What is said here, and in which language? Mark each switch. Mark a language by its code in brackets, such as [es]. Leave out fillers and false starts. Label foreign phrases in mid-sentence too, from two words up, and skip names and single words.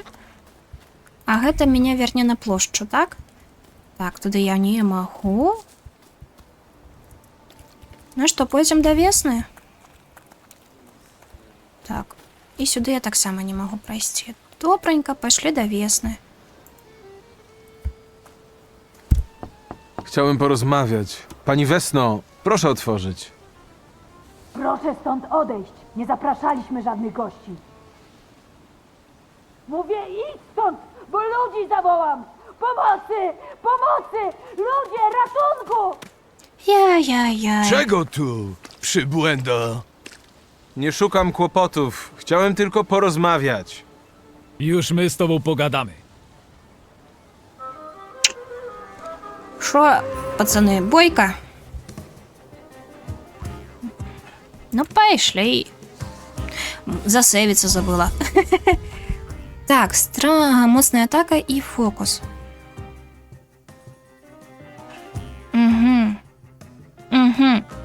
[be] А гэта мяне верне на плошчу, так? Так, туды я не магу. Ну што, пойдзем да весны? Так. І сюды я таксама не магу прайсці. Добранька, пайшлі да wesny. [pl] Chciałem porozmawiać. Pani Wesno, proszę otworzyć. Proszę stąd odejść. Nie zapraszaliśmy żadnych gości. Mówię, idź stąd, bo ludzi zawołam! Pomocy! Pomocy! Ludzie, ratunku! Jaj. Czego tu, przybłędo? Nie szukam kłopotów. Chciałem tylko porozmawiać. Już my z tobą pogadamy. [be] Шо, пацаны, бойка? Ну, пайшлі. Засейвіцца забыла. Так, страга, моцная атака і фокус. Угу.